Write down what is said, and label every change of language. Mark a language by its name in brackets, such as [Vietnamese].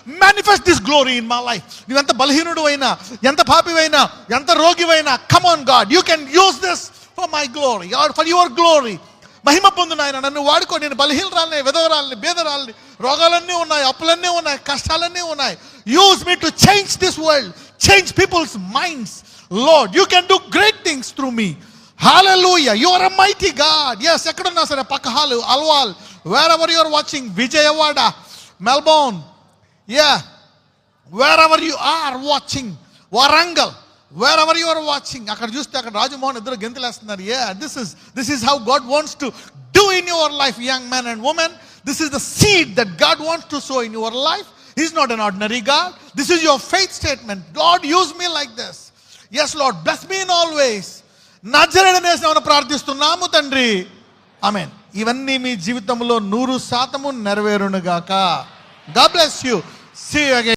[English] Manifest this glory in my life. [Telugu] నువ్వు ఎంత బలహీనుడు అయినా, ఎంత పాపివైనా, ఎంత రోగివైనా, [English] Come on God, you can use this for my glory, for your glory. [Telugu] మహిమ పొందు నాయన, నన్ను వాడుకో. నేను బలహీనరాలని, విధవరాలని, బేదరాలని, రోగాలన్నీ ఉన్నాయి, అప్పులన్నీ ఉన్నాయి, కష్టాలన్నీ ఉన్నాయి. [English] Use me to change this world, change people's minds. Lord, you can do great things through me. Hallelujah. You are a mighty God. Yes, [Telugu] ekkadunna sare [English] Pakahalu, Alwal, wherever you are watching, Vijayawada, Melbourne. Yeah. Wherever you are watching, Warangal, wherever you are watching, [Telugu] akkada chuste akkada Raju Mohan iddaru gentulestunnaru. [English] Yeah, this is how God wants to do in your life, young man and woman. This is the seed that God wants to sow in your life. He's not an ordinary God. This is your faith statement. Lord, use me like this. Yes, Lord, bless me in all ways. [Telugu] నజరేయుడైన యేసునామమున ప్రార్థిస్తున్నాము తండ్రి. ఆమేన్. ఇవన్నీ మీ జీవితంలో 100% నెరవేరును గాక. [English] God bless you. See you again.